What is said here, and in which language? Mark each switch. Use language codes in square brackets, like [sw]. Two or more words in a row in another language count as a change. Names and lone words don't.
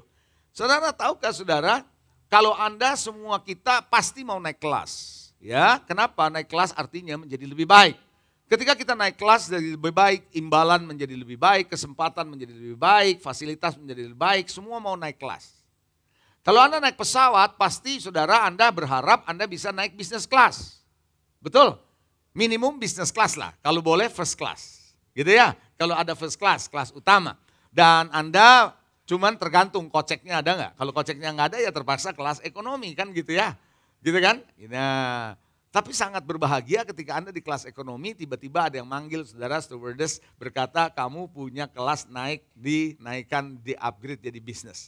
[id] Saudara tahukah saudara, kalau Anda semua kita pasti mau naik kelas, ya kenapa naik kelas artinya menjadi lebih baik. Ketika kita naik kelas jadi lebih baik, imbalan menjadi lebih baik, kesempatan menjadi lebih baik, fasilitas menjadi lebih baik, semua mau naik kelas. Kalau Anda naik pesawat, pasti saudara Anda berharap Anda bisa naik [en] business class, [id] betul? Minimum [en] business class [id] lah, kalau boleh [en] first class, [id] gitu ya. Kalau ada [en] first class, [id] kelas utama. Dan Anda cuman tergantung koceknya ada nggak. Kalau koceknya nggak ada ya terpaksa kelas ekonomi kan gitu ya. Gitu kan. Nah, tapi sangat berbahagia ketika Anda di kelas ekonomi tiba-tiba ada yang manggil saudara stewardess berkata kamu punya kelas dinaikkan, di upgrade jadi bisnis.